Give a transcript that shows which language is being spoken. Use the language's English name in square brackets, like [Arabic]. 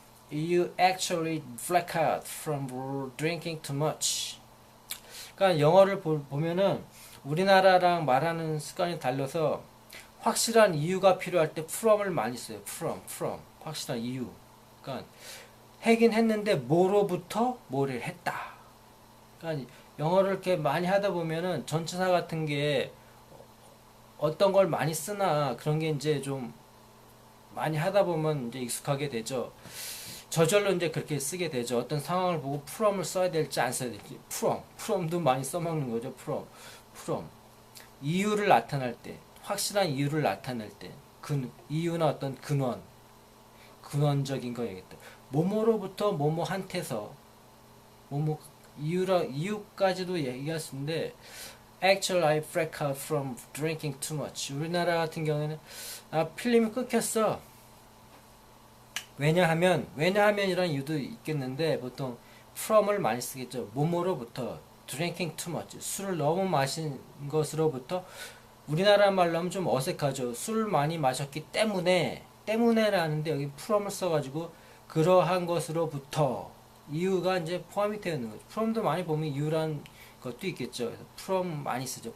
[English] You actually black out from drinking too much. [Korean] 그러니까 영어를 보면은 우리나라랑 말하는 습관이 달라서 확실한 이유가 필요할 때 from을 많이 써요. from. 확실한 이유. 그러니까 하긴 했는데 뭐로부터 뭐를 했다. 그러니까 영어를 이렇게 많이 하다 보면은 전치사 같은 게 어떤 걸 많이 쓰나 그런 게 이제 좀 많이 하다 보면 이제 익숙하게 되죠. 저절로 이제 그렇게 쓰게 되죠. 어떤 상황을 보고 from을 써야 될지 안 써야 될지. from도 많이 써먹는 거죠. from. 이유를 나타낼 때, 확실한 이유를 나타낼 때, 이유나 어떤 근원적인 거야겠다. 뭐뭐로부터 뭐뭐한테서 이유까지도 얘기할 수 있는데 [English] Actually I break out from drinking too much. [Korean] 우리나라 같은 경우에는 필름이 끊겼어. 왜냐하면이라는 이유도 있겠는데 보통 from을 많이 쓰겠죠. 뭐뭐로부터 [English] drinking too much. [Korean] 술을 너무 마신 것으로부터 우리나라 말로 하면 좀 어색하죠. 술을 많이 마셨기 때문에라는데 여기 from을 써가지고 그러한 것으로부터 이유가 이제 포함이 되어 있는 거죠. from도 많이 보면 이유란 것도 있겠죠. 그래서 from 많이 쓰죠.